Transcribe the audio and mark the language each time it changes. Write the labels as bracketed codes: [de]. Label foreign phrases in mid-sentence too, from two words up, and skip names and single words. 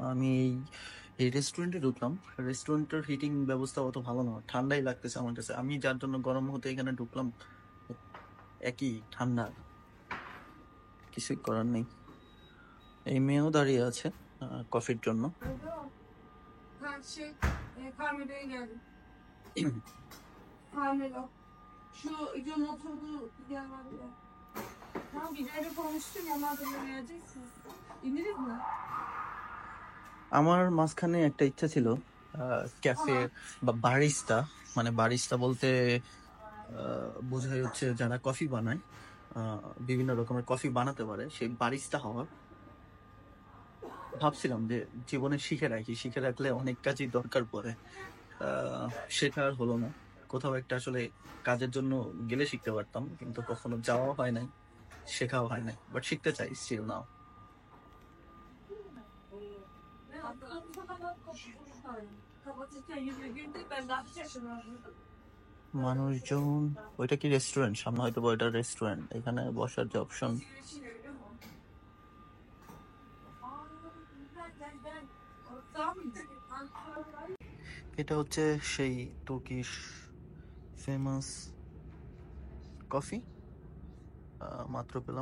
[bn] আমি এই রেস্টুরেন্টে ঢুকলাম, রেস্টুরেন্টের হিটিং ব্যবস্থা অত ভালো না, ঠান্ডাই লাগতেছে আমার কাছে। আমি যার জন্য গরম হতে এখানে ঢুকলাম, একই ঠান্ডা, কিছুই করার নেই। এই মেয়েও দাঁড়িয়ে আছে কফির জন্য। [tr] Ha şey, Carmelo'ya geldim. Carmelo. Şu John oturduğu yer var ya. Tamam, birileri konuştum ya, madem geleceksiniz. İniriz mi? [bn] আমার মাঝখানে একটা ইচ্ছা ছিল ক্যাফে বা বারিস্তা, মানে বারিস্তা বলতে বোঝাই হচ্ছে যারা কফি বানায়, বিভিন্ন রকমের কফি বানাতে পারে, সেই বারিস্তা হওয়ার ভাবছিলাম যে জীবনে শিখে রাখলে অনেক কাজই দরকার পড়ে। সেটা আর হলো না। কোথাও একটা আসলে কাজের জন্য গেলে শিখতে পারতাম, কিন্তু কখনো যাওয়া হয় নাই, শেখাও হয় নাই, বাট শিখতে চাই [en] still now. [tr] Kapatırken yüzüne güldü, ben de hafif şaşırdım. [bn] মানুষজন, ওইটা কি রেস্টুরেন্ট? সামনে হয়তো বা ওইটা রেস্টুরেন্ট, এখানে বসার যে অপশন। এটা হচ্ছে সেই [en] Turkish famous coffee, [bn] মাত্র পেলাম।